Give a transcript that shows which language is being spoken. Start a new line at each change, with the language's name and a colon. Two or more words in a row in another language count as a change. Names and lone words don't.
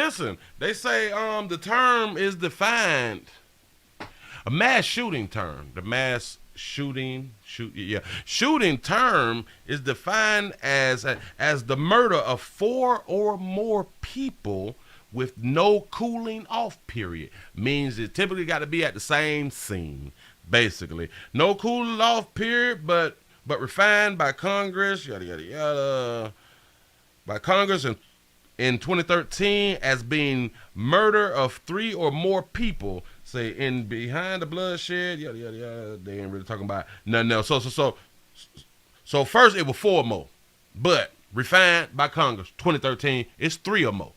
English: Listen, they say the term is defined, a mass shooting term, the mass shooting term is defined as the murder of 4 or more people with no cooling off period. Means it typically got to be at the same scene, basically. No cooling off period, but refined by Congress, yada yada yada, by Congress in 2013 as being murder of 3 or more people. Say in behind the bloodshed, yada yada yada. They ain't really talking about nothing else. So first it was 4 or more, but refined by Congress, 2013, it's 3 or more.